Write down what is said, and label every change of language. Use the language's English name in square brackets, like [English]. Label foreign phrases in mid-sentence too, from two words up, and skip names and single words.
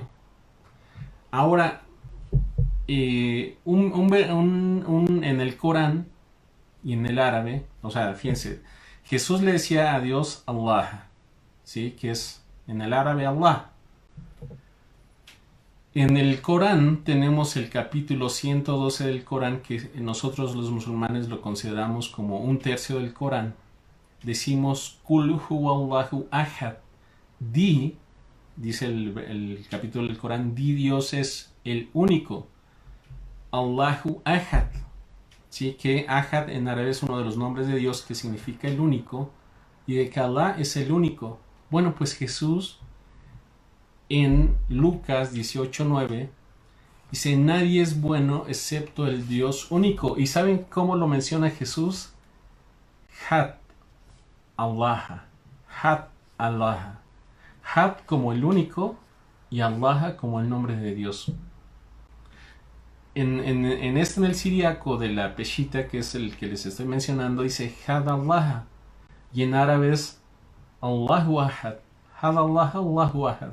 [Spanish] Ahora, en el Corán y en el árabe, o sea, fíjense, Jesús le decía a Dios Allah, ¿sí? Que es en el árabe Allah. En el Corán tenemos el capítulo 112 del Corán, que nosotros los musulmanes lo consideramos como un tercio del Corán. [Arabic] Decimos قل هو الله أحد. [Spanish] Dice el capítulo del Corán, Dios es el único. [Arabic] الله أحد. [Spanish] ¿Sí? Que ahad en árabe es uno de los nombres de Dios que significa el único, y de que Allah es el único. Bueno, pues Jesús en Lucas 18:9 dice: nadie es bueno excepto el Dios único. ¿Y saben cómo lo menciona Jesús? [Classical Syriac] ܚܕ ܐܠܗܐ. ܚܕ ܐܠܗܐ. [Spanish] Had como el único y Allah como el nombre de Dios. En el siríaco de la Peshita, que es el que les estoy mencionando, dice [Classical Syriac] ܚܕ ܐܠܗܐ, [Spanish] y en árabe es [Arabic] الله أحد. [Classical Syriac] ܚܕ ܐܠܗܐ, [Arabic] الله أحد.